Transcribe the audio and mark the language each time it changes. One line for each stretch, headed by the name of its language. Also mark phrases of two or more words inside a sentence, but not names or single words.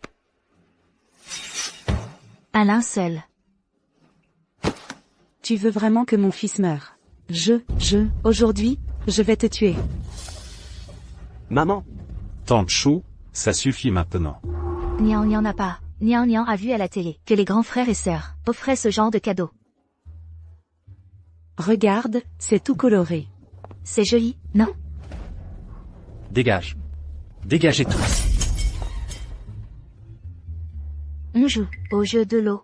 French: Un linceul. Tu veux vraiment que mon fils meure? Aujourd'hui, je vais te tuer. Maman. Tante Chou, ça suffit maintenant. Nian Nian n'a pas. Nian Nian a vu à la télé que les grands frères et sœurs offraient ce genre de cadeau. Regarde, c'est tout coloré. C'est joli, non? Dégage. Dégagez tous. On joue au jeu de l'eau.